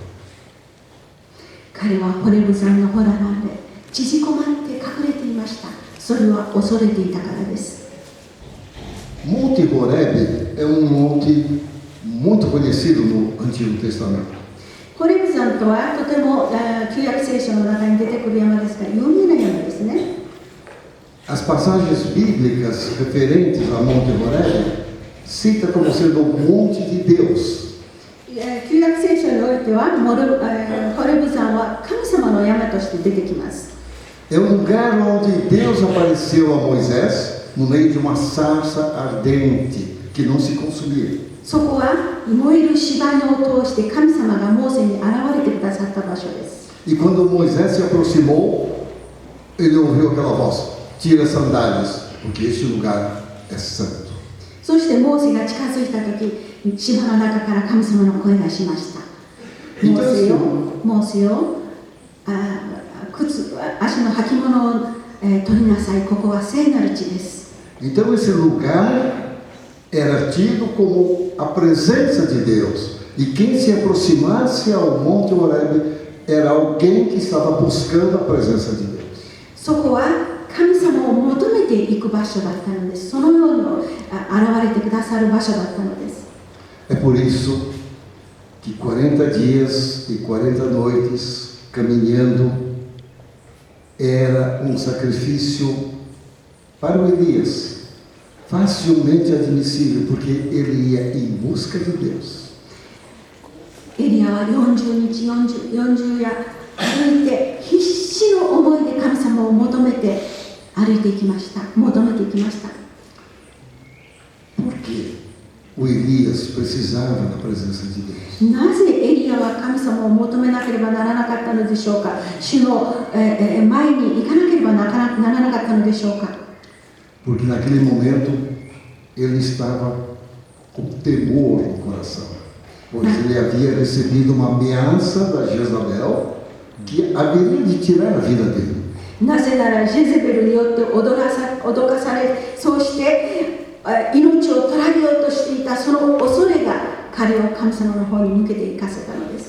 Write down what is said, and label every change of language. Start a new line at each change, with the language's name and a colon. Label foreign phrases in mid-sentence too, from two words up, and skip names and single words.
Japanese: 彼はホレブ山のホラーナで縮こまって隠れていました。それは恐れていたからです。
Portuguese: Monte Horebe é monte muito conhecido no Antigo Testamento.
Japanese: ホレブ山とはとても旧約聖書の中に出てくる山ですから有名な山ですね。
Portuguese: As passagens bíblicas referentes a Monte Horebe cita como sendo o monte de Deus.
Japanese: 旧約聖書においてはホレブ山は神様の山として出てきます。
Portuguese: É lugar onde Deus apareceu a Moisés no meio de uma sarça ardente que não se consumia.
Japanese: そこは燃える柴野を通して神様がモーセに現れてくださった場所です。
Portuguese: E quando Moisés se aproximou, ele ouviu aquela voz: tira as sandálias, porque este lugar é santo.
Japanese: そしてモーセが近づいた時、柴の中から神様の声がしました。モーセよ、足の履物を取りなさい。ここは聖なる地です。
Portuguese: Então esse lugar era tido como a presença de Deus. E quem se aproximasse ao Monte Horebe era alguém que estava buscando a presença de Deus.
Japanese: そこは神様を求めていく場所だったのです。そのように現れてくださる場所だったのです。
Portuguese: É por isso que 40 dias e 40 noites caminhando era um sacrifício para o Elias, facilmente admissível, porque ele ia em busca de Deus.
Japanese: エリアは40日40夜歩いて必死の思いで神様を求めて歩いていきました。求めていきました。
Portuguese: Por quê? O Elias precisava da presença de Deus.
Japanese: なぜエリアは神様を求めなければならなかったのでしょうか。主の前に行かなければならなかったのでしょうか。
Portuguese: Porque naquele momento ele estava com temor no coração, pois ele havia recebido uma ameaça da Jezabel que haveria de tirar a vida dele.
Japanese: なぜならジェゼベルによって脅かされ、そうして命を取られようとしていたその恐れが彼を神様の方に向けて行かせたのです。